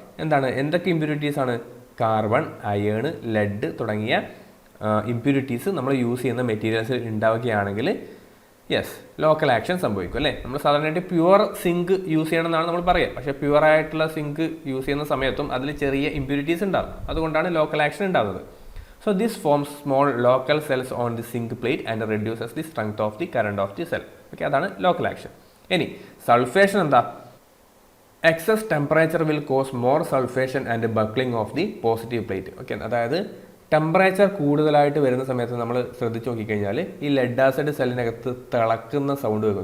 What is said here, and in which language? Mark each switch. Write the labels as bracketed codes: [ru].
[ml] എന്താണ്, എന്തൊക്കെ ഇമ്പ്യൂരിറ്റീസ് ആണ്? കാർബൺ, അയേൺ, ലെഡ് തുടങ്ങിയ ഇമ്പ്യൂരിറ്റീസ് നമ്മൾ യൂസ് ചെയ്യുന്ന മെറ്റീരിയൽസ് ഉണ്ടാവുകയാണെങ്കിൽ യെസ് ലോക്കൽ ആക്ഷൻ സംഭവിക്കും അല്ലേ. നമ്മൾ സാധാരണയായിട്ട് പ്യുവർ സിങ്ക് യൂസ് ചെയ്യണമെന്നാണ് നമ്മൾ പറയുക. പക്ഷേ പ്യുവർ ആയിട്ടുള്ള സിങ്ക് യൂസ് ചെയ്യുന്ന സമയത്തും അതിൽ ചെറിയ ഇമ്പ്യൂരിറ്റീസ് ഉണ്ടാകും. അതുകൊണ്ടാണ് ലോക്കൽ ആക്ഷൻ ഉണ്ടാകുന്നത്. [en] So this forms small local cells on the zinc plate and reduces the strength of the current of the cell. Okay, [ml] അതാണ് ലോക്കൽ ആക്ഷൻ. ഇനി സൾഫേഷൻ എന്താ? [en] Excess temperature will cause more sulphation and buckling of the positive plate. [ml] Okay, അതായത് temperature കൂടുതലായിട്ട് വരുന്ന സമയത്ത് നമ്മൾ ശ്രദ്ധിച്ച് നോക്കിക്കഴിഞ്ഞാൽ ഈ ലെഡ് ആസിഡ് സെല്ലിനകത്ത് തിളക്കുന്ന സൗണ്ട് കേൾക്കും.